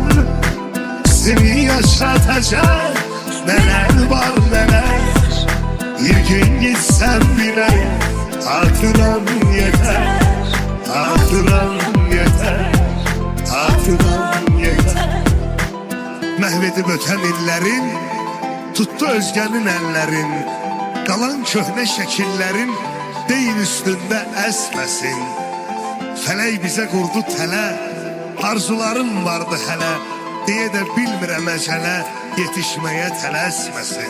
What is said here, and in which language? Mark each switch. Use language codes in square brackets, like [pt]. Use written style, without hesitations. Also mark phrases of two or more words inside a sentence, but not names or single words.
[tr] Seni yaşatacak neler var neler. Bir gün gitsem bile hatıram yeter, hatıram yeter, hatıram yeter. [az] Məhvedib ötən illərin, tutdu özgənin əllərin. Qalan köhnə şəkillərin deyin üstündə əsməsin. Fələk bizə qurdu tələ, arzularım vardı hələ, deyə də bilmirəm əcələ, yetişməyə tələsməsin.